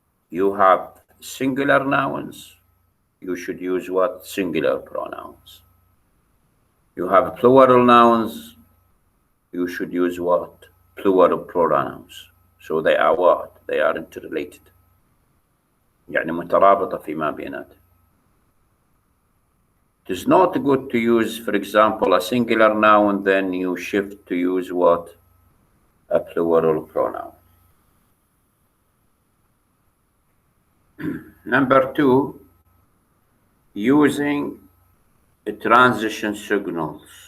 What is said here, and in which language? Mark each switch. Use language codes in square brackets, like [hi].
[en] You have singular nouns, you should use what? Singular pronouns. You have plural nouns, you should use what? Plural pronouns. So they are what? They are interrelated. [ar] يعني مترابطة فيما بيناتهم. [en] It is not good to use, for example, a singular noun, then you shift to use what? A plural pronoun. Number two, using transition signals.